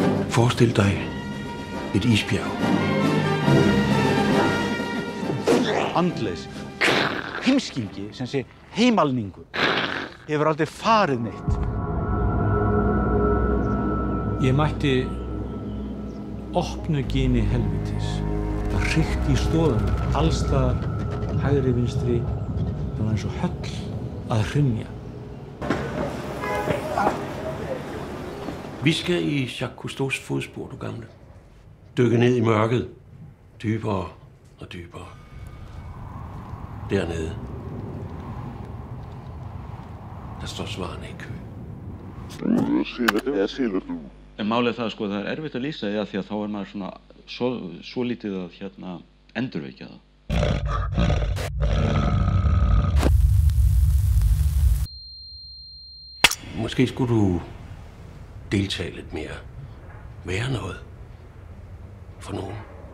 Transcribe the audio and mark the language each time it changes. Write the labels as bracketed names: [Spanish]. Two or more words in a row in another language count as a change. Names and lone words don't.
[Danish] Forestil dig et isbjerg. [Icelandic] Andleysi, heimskingi sem sé heimalningur, hefur aldrei farið neitt. Ég mætti opnu gini helvítis. Það hrykti í stoðunum, allstaðar, hægri vinstri, það var eins og höll að hrynja. [Danish] Vi skal i Jacques Cousteaus fodspor, du gamle. Dykke ned i mørket, dybere og dybere. Dernede, der står svarene i kø. [Icelandic] En málið það sko, það er erfitt að lýsa því að þá er maður svona svo lítið að endurvekja það. [Danish] Måske skulle du deltage lidt mere. Være noget for nogen.